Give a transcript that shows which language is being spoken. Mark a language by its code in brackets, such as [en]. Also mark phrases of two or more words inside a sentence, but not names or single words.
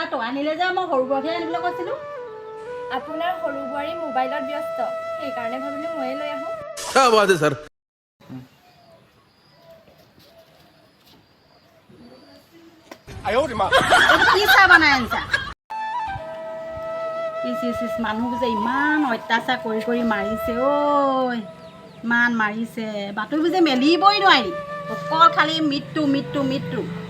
[as] আনিলে যে মই সৰু বোৱাৰীহে আনিবলৈ কৈছিলোঁ। আপোনাৰ সৰু বোৱাৰী মোবাইলত ব্যস্ত, সেইকাৰণে ভাবিলোঁ ময়ে লৈ আহোঁ। [hi] क्या बात है सर। [as] কি চাহ বনাই আনিছা? ইচ মানুহবোৰ যে ইমান অত্যাচাৰ কৰি মাৰিছে ঐ, ইমান মাৰিছে। বাতৰিবোৰ যে মেলিবই নোৱাৰি, অকল খালি মৃত্যু মৃত্যু মৃত্যু।